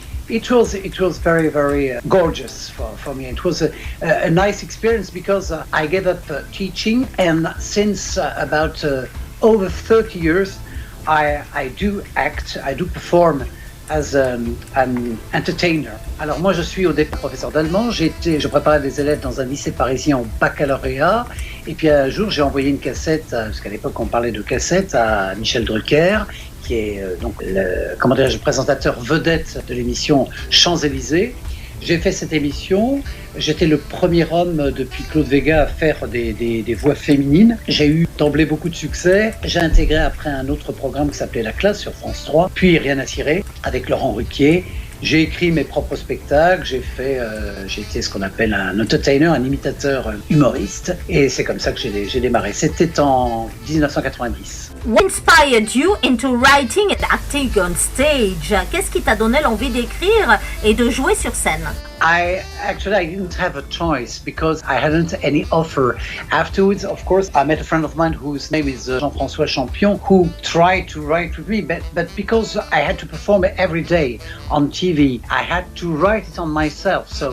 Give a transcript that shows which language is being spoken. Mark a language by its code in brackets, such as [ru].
[en] It was very, very gorgeous for me. It was a nice experience because I gave up teaching, and since about over 30 years, I do act, I do perform as an entertainer. [fr] Alors moi je suis au départ professeur d'allemand, je préparais des élèves dans un lycée parisien au baccalauréat, et puis un jour j'ai envoyé une cassette, parce qu'à l'époque on parlait de cassette, à Michel Drucker, qui est donc le présentateur vedette de l'émission Champs-Élysées. J'ai fait cette émission, j'étais le premier homme depuis Claude Véga à faire des voix féminines. J'ai eu d'emblée beaucoup de succès. J'ai intégré après un autre programme qui s'appelait La Classe sur France 3, puis Rien à cirer avec Laurent Ruquier. J'ai écrit mes propres spectacles, j'ai été ce qu'on appelle un entertainer, un imitateur humoriste, et c'est comme ça que j'ai démarré. C'était en 1990. [en] What inspired you into writing and acting on stage? [fr] Qu'est-ce qui t'a donné l'envie d'écrire et de jouer sur scène? [en] I didn't have a choice because I hadn't any offer. Afterwards, of course, I met a friend of mine whose name is Jean-François Champion, who tried to write with me, but because I had to perform it every day on TV, I had to write it on myself.